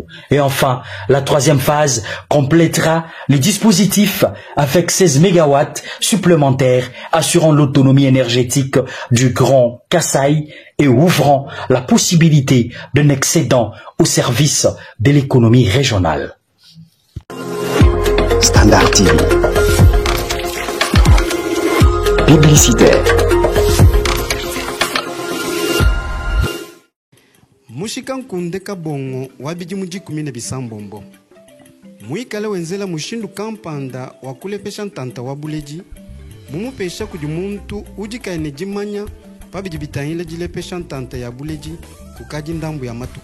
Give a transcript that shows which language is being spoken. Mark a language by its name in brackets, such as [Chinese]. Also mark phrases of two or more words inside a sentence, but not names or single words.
[French] Et enfin, la troisième phase complétera le dispositif avec 16 mégawatts supplémentaires assurant l'autonomie énergétique du Grand Kasaï et ouvrant la possibilité d'un excédent au service de l'économie régionale. Standard TV. Publicitaire. [Luba-Lulua] Mushika nkunde kabongo wabiji mujikumi na bisambombo. Muikale wenzela mushindu kampanda wakulepesha ntanta wabuleji. Mumupesha kudi muntu ujikaine jimanya pabiji bitahile jilepesha ntanta ya buleji kukaji ndambu ya matuku.